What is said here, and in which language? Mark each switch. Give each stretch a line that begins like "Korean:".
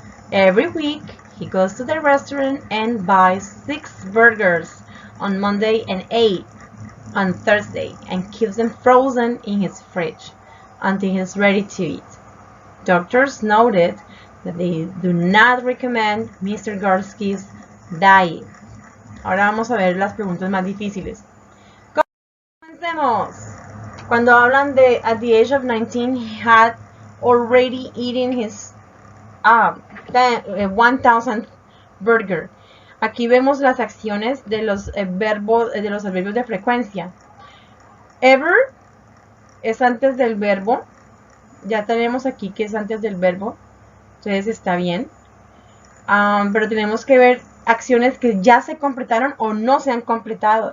English: Every week, he goes to the restaurant and buys 6 burgers on Monday and 8 on Thursday and keeps them frozen in his fridge until he's ready to eat. Doctors noted that they do not recommend Mr. Gorski's diet.
Spanish: Ahora vamos a ver las preguntas más difíciles. Comencemos. Cuando hablan de
English: at the age of 19, he had already eaten his 1,000th burger.
Spanish: Aquí vemos las acciones de los adverbios de frecuencia. Ever es antes del verbo. Ya tenemos aquí que es antes del verbo. Entonces está bien. Pero tenemos que ver acciones que ya se completaron o no se han completado.